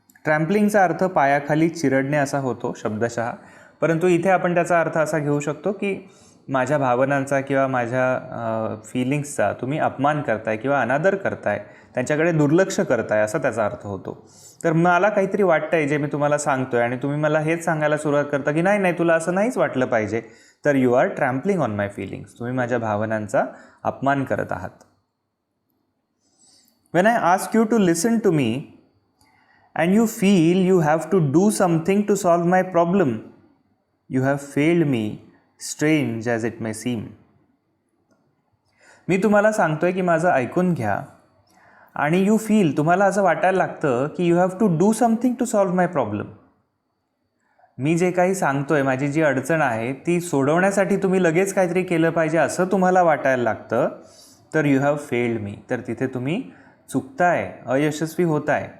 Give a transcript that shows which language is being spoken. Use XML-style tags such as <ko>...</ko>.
<mr>ट्रॅम्पलिंगचा अर्थ पायाखाली चिरडणे असा होतो शब्दशः, परंतु इथे आपण त्याचा अर्थ असा घेऊ शकतो की माझ्या भावनांचा किंवा माझ्या फीलिंग्सचा तुम्ही अपमान करताय किंवा अनादर करताय, त्यांच्याकडे दुर्लक्ष करताय, असा त्याचा अर्थ होतो. तर मला काहीतरी वाटतं आहे जे मी तुम्हाला सांगतो आहे आणि तुम्ही मला हेच सांगायला सुरुवात करता की नाही तुला असं नाहीच वाटलं पाहिजे, तर</mr> <en>You are trampling on my feelings.</en> <mr>तुम्ही माझ्या भावनांचा अपमान करत आहात.</mr> <en>When I ask you to listen to me and you feel you have to do something to solve my problem, you have failed me, strange as it may seem.</en> <mr>मी तुम्हाला सांगतोय की माझं ऐकून घ्या आणि</mr> <en>you feel,</en> <mr>तुम्हाला असं वाटायला लागतं की</mr> <en>You have to do something to solve my problem.</en> <mr>मी जे काही सांगतोय, माझी जी अडचण आहे ती सोडवण्यासाठी तुम्ही लगेच काहीतरी केलं पाहिजे असं तुम्हाला वाटायला लागतं, तर</mr> <en>you have failed me,</en> <mr>तर तिथे तुम्ही चुकताय, अयशस्वी होताय.</mr>